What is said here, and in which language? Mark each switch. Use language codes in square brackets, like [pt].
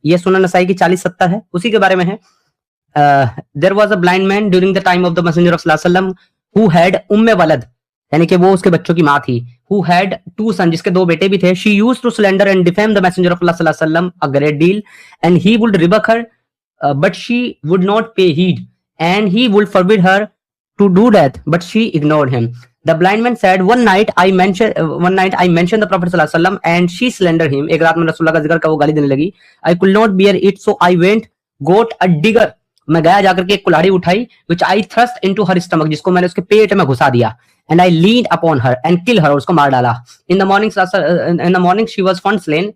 [hi] ये सुनन नसाई की 40-70 है, उसी के बारे में है। [en] there was a blind man during the time of the messenger of सल्लल्लाहु अलैहि वसल्लम who had उम्मे वलद, [hi] यानी कि वो उसके बच्चों की माँ थी। [en] who had two son, [hi] जिसके दो बेटे भी थे। [en] She used to slander and defame the messenger of अल्लाह सल्लल्लाहु अलैहि वसल्लम a great deal and he would rebuke her but she would not pay heed and he would forbid her to do that, but she ignored him. The blind man said, one night I mentioned the Prophet sallallahu alaihi wasallam and she slandered him. [hi] एक रात में रसूलुल्लाह का जिक्र का वो गाली देने लगी। [en] I could not bear it, so I went got a digger. [hi] मैं गया जाकर के एक कुल्हाड़ी उठाई, [en] which I thrust into her stomach, [hi] जिसको मैंने उसके पेट में घुसा दिया। [en] And I leaned upon her and killed her, [hi] उसको मार डाला। [en] In the morning she was found slain.